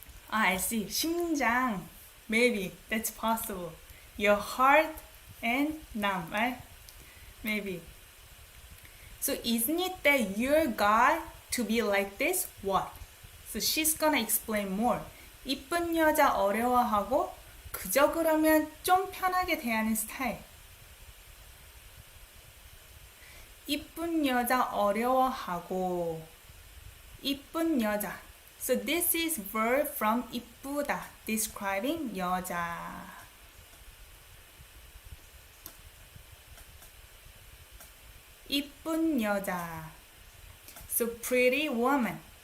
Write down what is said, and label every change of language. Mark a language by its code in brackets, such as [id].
[en] I see. 심장. Maybe that's possible. Your heart and 남, right? Maybe. So isn't it that your guy to be like this? What? So she's gonna explain more. [ko] 이쁜 여자 어려워하고 그저 그러면 좀 편하게 대하는 스타일. 이쁜 여자 어려워하고 이쁜 여자. [en] So this is verb from 이쁘다, describing 여자. 이쁜 여자. So pretty woman.